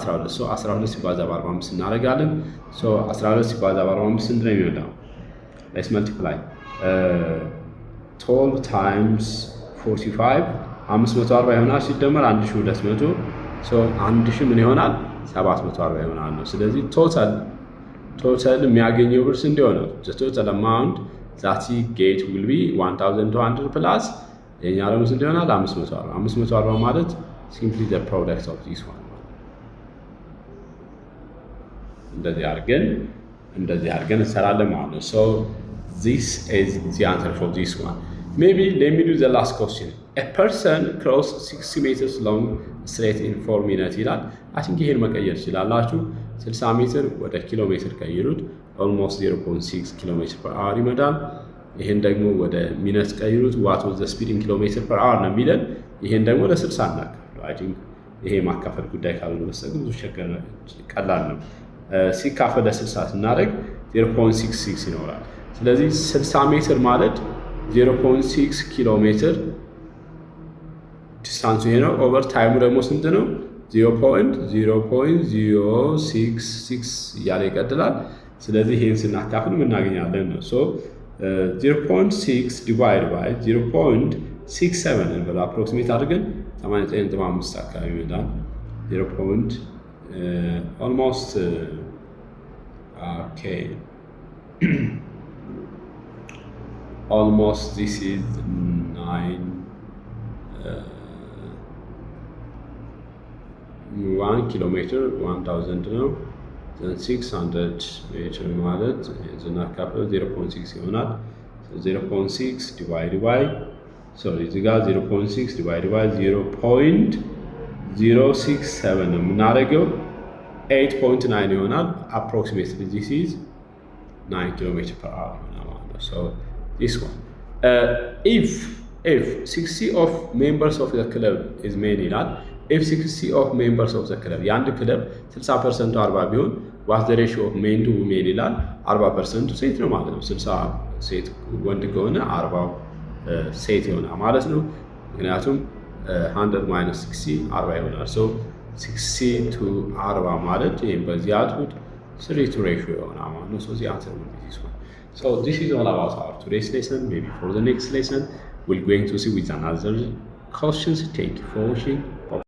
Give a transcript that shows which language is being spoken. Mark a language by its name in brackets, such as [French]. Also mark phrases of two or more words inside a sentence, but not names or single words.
[Amharic] 12። ሶ 12 ሲባዛ በ45 እናደርጋለን። ሶ 12 ሲባዛ በ45 ስንት ነው የሚመጣው? [English] let's multiply 12 times 45 [Amharic] 540 ይሆናል። ሲደመር 1200 ሶ 1000 ምን ይሆናል? 740 ይሆናል ነው። ስለዚህ ቶታል የሚያገኘው ብር ስንት ይሆናል? [English] the total amount that he get will be 1200 plus [Amharic] የኛ ደግሞ ስንት ይሆናል? [English] 540 540 ማለት simply the product of this one [Amharic] እንደዚህ አድርገን እንሰራለን ማለት ነው። [English] so this is the answer for this one. Maybe let me do the last question. A person cross 60 meters long straight in 4 minutes ይላል። I think [Amharic] ይሄን መቀየር ይችላላችሁ። 60 ሜትር ወደ ኪሎ ሜትር ቀይሩት። almost 0.6 [English] kilometer per hour [Amharic] ይመጣል። ይሄን ደግሞ ወደ ሚኒት ቀይሩት። [English] what was the speed in kilometer per hour [Amharic] ነው የሚለን። ይሄን ደግሞ ለ60 እናካፍለው። [English] I think [Amharic] ይሄ ማካፈል ጉዳይ ካልሆነ በስተቀር ብዙ ቀላል ነው። ሲካፈል ለ60 ስናደርግ 0.66 ይኖራል። ስለዚህ 60 ሜትር ማለት 0.6 ኪሎ ሜትር ዲስታንሱ ይሄ ነው። [English] over time [Amharic] ደግሞ ስንት ነው? 0.066 እያለ ይቀጥላል። ስለዚህ ይሄን ስናካፍል እናገኛለን ነው። ሶ [English] 0.6 divide by 0.67 [Amharic] እንበል አፕሮክሲሜት አድርገን 89.5 አካባቢ ይመጣል። 0. [English] almost okay almost this is 9 1 [Amharic] kilometer 1000 ነው። 600 ሜትር ማለት የዝና ካፕል 0.6 ይሆናል። [English] 0.6 divide by sorry [Amharic] እዚህ ጋር [English] 0.6 divide by 0.067 [Amharic] ነው የምናደርገው 8.9 ይሆናል። [English] approximately this is 9 km per hour [Amharic] ማለት ነው። [English] so this one if 60 of members of the club is male ይላል። if 60 of members of the club [Amharic] የአንድ ክለብ 60% [English] 40 ቢሆን what the ratio of men to women ይላል። [Amharic] 40% ሴት ነው ማለት ነው። 60 ሴት ወንድ ከሆነ 40 ሴት ይሆናል ማለት ነው። ምክንያቱም [English] 100 minus 60 40 ይሆናል። so 60 to 40 [Amharic] ማለት ይሄን በዚህ አጥፉት [English] 3 to ratio [Amharic] ይሆናል ማለት ነው። [English] so the answer will be this one. So this is all about our today's lesson. Maybe for the next lesson we're going to see with another questions. Thank you for watching.